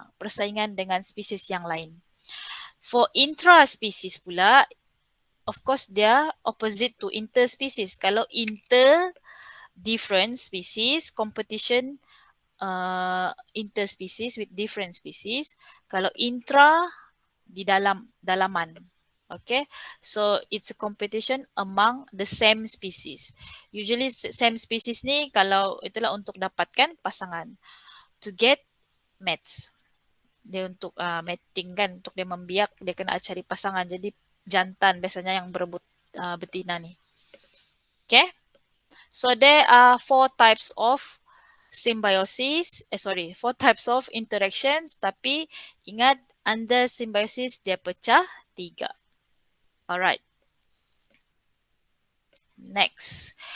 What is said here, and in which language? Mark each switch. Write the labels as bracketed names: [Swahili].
[Malay] Persaingan dengan spesies yang lain. [English] For intra-species pula, of course, they are opposite to interspecies. [Malay] Kalau different species, competition interspecies with different species. Kalau intra, di dalaman. Okay, [English] so it's a competition among the same species. [Malay] Usually same species ni kalau itulah untuk dapatkan pasangan. [English] To get mates. [Malay] Dia untuk mating kan, untuk dia membiak, dia kena cari pasangan. Jadi jantan biasanya yang berebut betina ni. Okay. [English] So there are 4 types of symbiosis. 4 types of interactions. [Malay] Tapi ingat under symbiosis dia pecah 3. [English] Alright. Next.